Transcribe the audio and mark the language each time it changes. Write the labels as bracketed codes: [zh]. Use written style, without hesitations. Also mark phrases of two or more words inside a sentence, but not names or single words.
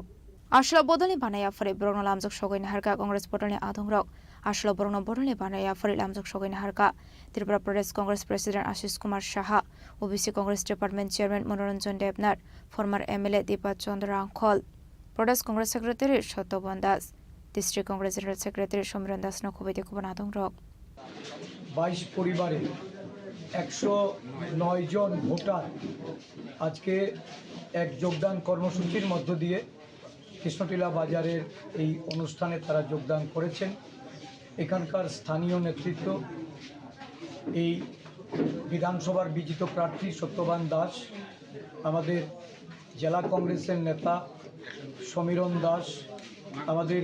[trp] Ashla bodol ni banaya fare brogno lamjok sogoi ni harka Congress bodol ni adong rok Ashla brogno bodol ni banaya fare lamjok sogoi ni harka Tripura Pradesh Congress President Ashish Kumar Shaha OBC Congress [en] Department Chairman [trp] Manoranjan Devnath [en] former MLA [trp] Deepa Chandra Angkhol Pradesh Congress Secretary Shotoban Das, District Congress [en] General Secretary [trp] Shomran Das Nokhobete Kubanadong Rok. [bn] 22 পরিবারে 109 জন ভোটার আজকে এক যোগদান কর্মসূচির মধ্য দিয়ে কৃষ্ণটিলা বাজারের এই অনুষ্ঠানে তারা যোগদান করেছেন। এখানকার স্থানীয় নেতৃত্ব এই বিধানসভার বিজিত প্রার্থী সত্যবান দাস, আমাদের জেলা কংগ্রেসের নেতা সমীরণ দাস, আমাদের